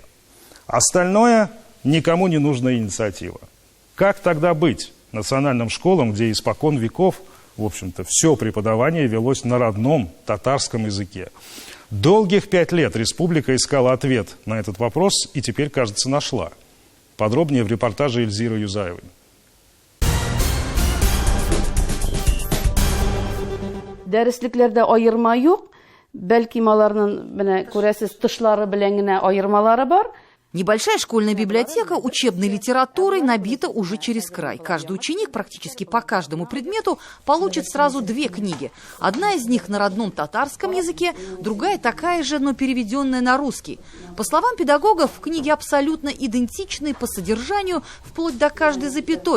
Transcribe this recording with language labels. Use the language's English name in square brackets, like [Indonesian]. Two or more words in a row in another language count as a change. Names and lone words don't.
[Russian] Остальное никому не нужная инициатива. Как тогда быть национальным школам, где испокон веков, в общем-то, все преподавание велось на родном татарском языке? Долгих 5 лет республика искала ответ на этот вопрос и теперь, кажется, нашла. Подробнее в репортаже Эльзиры Юзаевой. [Tatar] Дәреслекләрдә аерма юк, бәлки маларның менә күрәсез тышлары белән генә аермалары бар. [Russian] Небольшая школьная библиотека учебной литературой набита уже через край. Каждый ученик практически по каждому предмету получит сразу 2 книги. Одна из них на родном татарском языке, другая такая же, но переведенная на русский. По словам педагогов, книги абсолютно идентичны по содержанию, вплоть до каждой запятой.